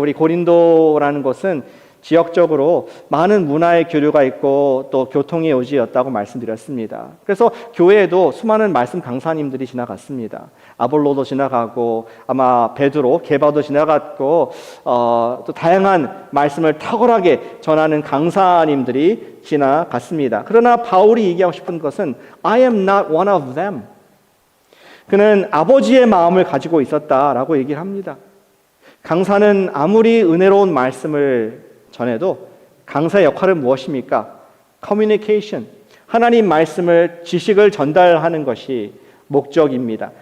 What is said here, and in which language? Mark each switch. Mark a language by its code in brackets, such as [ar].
[ko] 우리 고린도라는 곳은 지역적으로 많은 문화의 교류가 있고 또 교통의 요지였다고 말씀드렸습니다. 그래서 교회에도 수많은 말씀 강사님들이 지나갔습니다. 아볼로도 지나가고 아마 베드로, 게바도 지나갔고 또 다양한 말씀을 탁월하게 전하는 강사님들이 지나갔습니다. 그러나 바울이 얘기하고 싶은 것은 [en] I am not one of them. [ko] 그는 아버지의 마음을 가지고 있었다라고 얘기를 합니다. 강사는 아무리 은혜로운 말씀을 전에도 강사의 역할은 무엇입니까? 커뮤니케이션, 하나님 말씀을, 지식을 전달하는 것이 목적입니다.